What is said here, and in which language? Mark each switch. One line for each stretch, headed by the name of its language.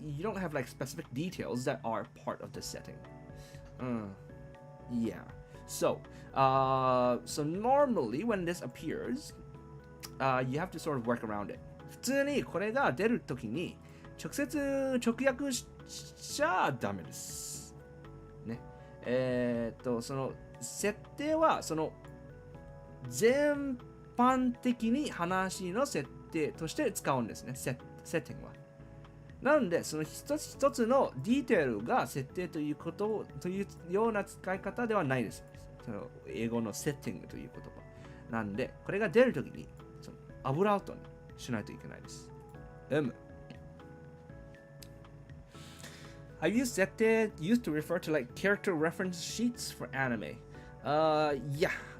English: You don't have like specific details that are part of the setting. Yeah. So normally when this appears, you have to sort of work around it.
Japanese: 普通にこれが出るときに直接直訳しちゃダメです。ね。その設定はその全般的に話の設定として使うんですね。セッティングは。なのでその一つ一つのディテールが設定ということというような使い方ではないです。その英語のセッティングという言葉。なんでこれが出るときにそのアブラウトにしないといけないです。
English: Have you set it used to refer to like character reference sheets for anime? Yeah.